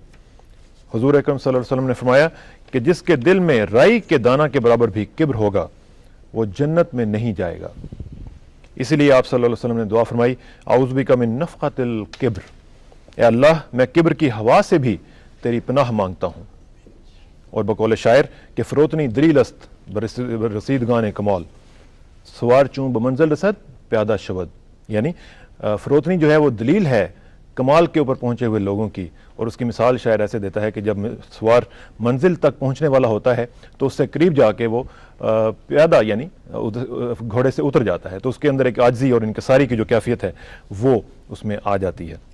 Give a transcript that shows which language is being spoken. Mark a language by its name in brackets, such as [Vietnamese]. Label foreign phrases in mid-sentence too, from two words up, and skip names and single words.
[Urdu] حضور اکرم صلی اللہ علیہ وسلم نے فرمایا کہ جس کے دل میں رائی کے دانہ کے برابر بھی کبر ہوگا وہ جنت میں نہیں جائے گا۔ اسی لیے آپ صلی اللہ علیہ وسلم نے دعا فرمائی، [Arabic] اعوذ بک من نفخۃ الکبر، [Urdu] اے اللہ میں کبر کی ہوا سے بھی تیری پناہ مانگتا ہوں۔ اور بقول شاعر کہ [Persian] فروتنی دلیل است برسیدگان کمال، سوار چون بمنزل رسد پیادہ شود، [Urdu] یعنی فروتنی جو ہے وہ دلیل ہے کمال کے اوپر پہنچے ہوئے لوگوں کی، اور اس کی مثال شاعر ایسے دیتا ہے کہ جب سوار منزل تک پہنچنے والا ہوتا ہے تو اس سے قریب جا کے وہ پیادہ یعنی گھوڑے سے اتر جاتا ہے، تو اس کے اندر ایک عاجزی اور انکساری کی جو کیفیت ہے وہ اس میں آ جاتی ہے۔